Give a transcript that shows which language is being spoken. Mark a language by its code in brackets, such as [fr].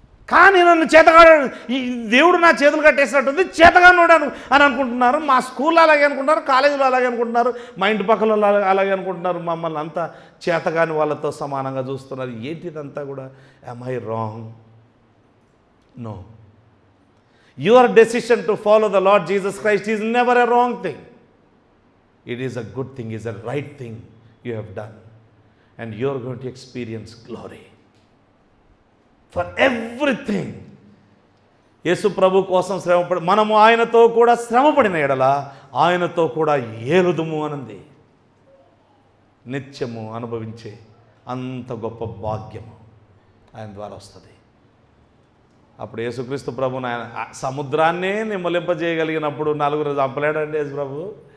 [te] కానీ నన్ను చేతగాడు, ఈ దేవుడు నా చేతులు కట్టేసినట్టుంది, చేతగానోడు అని అనుకుంటున్నారు. మా స్కూల్లో అలాగే అనుకుంటున్నారు, కాలేజీలో అలాగే అనుకుంటున్నారు, మా ఇంటి పక్కల అలాగే అనుకుంటున్నారు. మమ్మల్ని అంతా చేతగాని వాళ్ళతో సమానంగా చూస్తున్నారు. ఏంటి ఇదంతా కూడా? [en] am I wrong? No. Your decision to follow the Lord Jesus Christ is never a wrong thing. It is a good thing, it is a right thing you have done. And you are going to experience glory for everything. [te] యేసు ప్రభు కోసం శ్రమపడి మనము ఆయనతో కూడా శ్రమపడిన ఎడల ఆయనతో కూడా ఏలుదుము అనంది. నిత్యము అనుభవించే అంత గొప్ప భాగ్యము ఆయన ద్వారా వస్తుంది. అప్పుడు యేసుక్రీస్తు ప్రభుని ఆయన సముద్రాన్నే నిమ్మలింపజేయగలిగినప్పుడు నలుగురు చంపలేడండి యేసు ప్రభు.